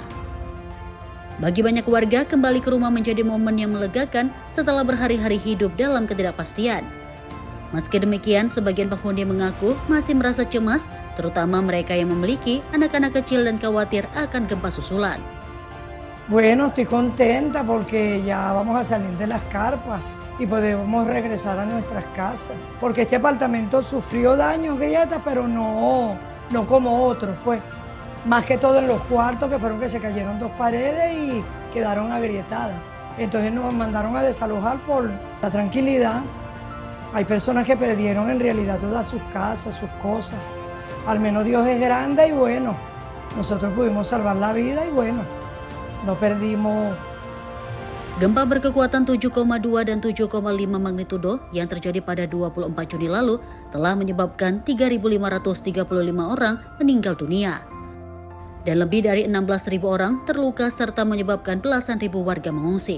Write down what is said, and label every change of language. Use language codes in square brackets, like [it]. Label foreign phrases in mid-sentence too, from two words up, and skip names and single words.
[id] Bagi banyak warga, kembali ke rumah menjadi momen yang melegakan setelah berhari-hari hidup dalam ketidakpastian. Meski demikian, sebagian penghuni mengaku masih merasa cemas, terutama mereka yang memiliki anak-anak kecil dan khawatir akan gempa susulan. [es] Bueno, estoy contenta porque ya vamos a salir de las carpas y podemos regresar a nuestras casas. Porque este apartamento sufrió daños, grietas, pero no como otros, pues. Más que todo en los cuartos, que fueron que se cayeron 2 paredes y quedaron agrietadas. Entonces nos mandaron a desalojar por la tranquilidad. Hay personas que perdieron en realidad todas sus casas, sus cosas. Al menos Dios es grande y bueno, nosotros pudimos salvar la vida y bueno. No perdimos. [id] Gempa berkekuatan 7,2 dan 7,5 magnitudo yang terjadi pada 24 Juni lalu telah menyebabkan 3.535 orang meninggal dunia. Dan lebih dari 16.000 orang terluka serta menyebabkan belasan ribu warga mengungsi.